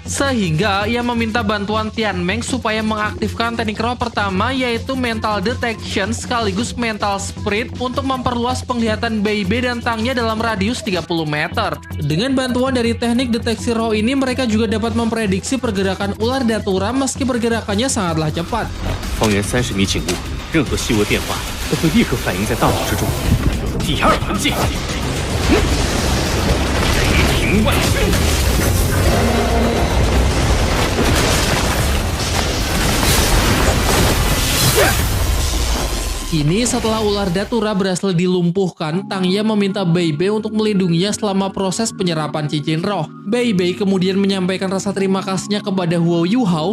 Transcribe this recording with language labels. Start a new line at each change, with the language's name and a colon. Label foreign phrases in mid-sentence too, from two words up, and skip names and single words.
Indonesian: Sehingga ia meminta bantuan Tianmeng supaya mengaktifkan teknik roh pertama yaitu
English: Mental Detection
Indonesian: sekaligus
English: Mental Spirit
Indonesian: untuk memperluas penglihatan Beibei dan Tangya dalam radius 30 meter. Dengan bantuan dari teknik deteksi roh ini mereka juga dapat memprediksi pergerakan ular datura meski pergerakannya sangatlah cepat.
Chinese: 方圆30米景物，任何细微变化都会立刻反映在大脑之中。第二环境，雷霆万钧。
Indonesian: Kini setelah ular datura berhasil dilumpuhkan, Tangya meminta Beibei untuk melindunginya selama proses penyerapan cincin roh. Beibei kemudian menyampaikan rasa terima kasihnya kepada Huo Yuhao.